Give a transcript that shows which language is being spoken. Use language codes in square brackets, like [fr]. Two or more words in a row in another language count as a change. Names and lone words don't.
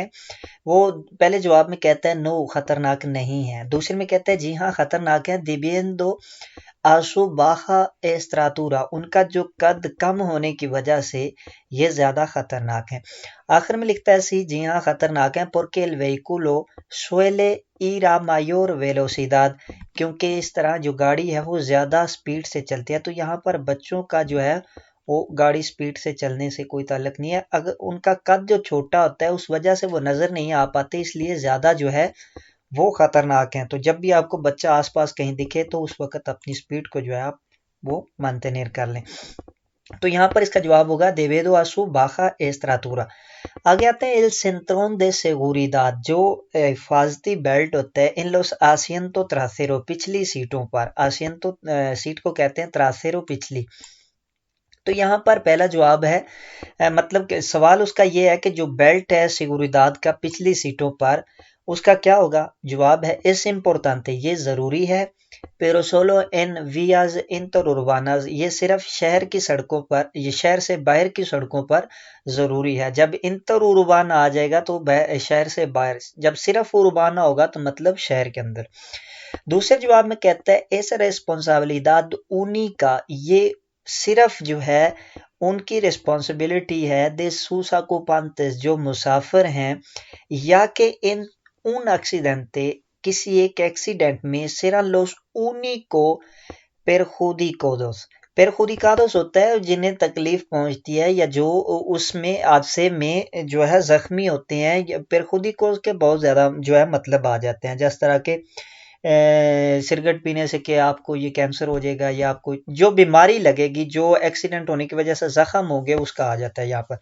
[ur] وہ پہلے جواب میں کہتا ہے نو، خطرناک نہیں ہے۔ دوسرے میں کہتا ہے جی ہاں خطرناک ہے۔ [es] debido a su baja estatura, [ur] ان کا جو قد کم ہونے کی وجہ سے یہ زیادہ خطرناک ہیں۔ آخر میں لکھتا ہے سی، جی ہاں خطرناک ہیں۔ [es] porque el vehículo suele ir a mayor velocidad، [ur] کیونکہ اس طرح جو گاڑی ہے وہ زیادہ سپیڈ سے چلتی ہے۔ تو یہاں پر بچوں کا جو ہے وہ گاڑی سپیڈ سے چلنے سے کوئی تعلق نہیں ہے، اگر ان کا قد جو چھوٹا ہوتا ہے اس وجہ سے وہ نظر نہیں آ پاتے، اس لیے زیادہ جو ہے وہ خطرناک ہیں۔ تو جب بھی آپ کو بچہ آس پاس کہیں دکھے تو اس وقت اپنی سپیڈ کو جو ہے آپ وہ منتنیر کر لیں۔ تو یہاں پر اس کا جواب ہوگا [es] debido a su baja estatura. [ur] آگے آتے ہیں [es] el cinturón de seguridad، [ur] جو حفاظتی بیلٹ ہوتا ہے [es] en los asientos trasero، [ur] پچھلی سیٹوں پر۔ asiento سیٹ کو کہتے ہیں trasero، پچھلی۔ تو یہاں پر پہلا جواب ہے، مطلب کہ سوال اس کا یہ ہے کہ جو بیلٹ ہے سیگوریداد کا پچھلی سیٹوں پر، اس کا کیا ہوگا؟ جواب ہے [es] es importante، [ur] یہ ضروری ہے۔ [es] pero solo en vías interurbanas، [ur] یہ صرف شہر کی سڑکوں پر، یہ شہر سے باہر کی سڑکوں پر ضروری ہے۔ جب انٹروربان آ جائے گا تو شہر سے باہر، جب صرف اربانا ہوگا تو مطلب شہر کے اندر۔ دوسرے جواب میں کہتا ہے [es] es responsabilidad única، [ur] یہ صرف جو ہے ان کی رسپانسبلٹی ہے [es] de sus ocupantes, [ur] جو مسافر ہیں، یا کہ [es] un accidente، [ur] کسی ایک ایکسیڈنٹ میں [es] serán los únicos perjudicados، [ur] perjudicados ہوتا ہے جنہیں تکلیف پہنچتی ہے یا جو اس میں حادثے میں جو ہے زخمی ہوتے ہیں۔ perjudicos کے بہت زیادہ جو ہے مطلب آ جاتے ہیں، جس طرح کہ سگریٹ پینے سے کہ آپ کو یہ کینسر ہو جائے گا، یا آپ کو جو بیماری لگے گی جو ایکسیڈنٹ ہونے کی وجہ سے زخم ہو گئے اس کا آ جاتا ہے یہاں پر۔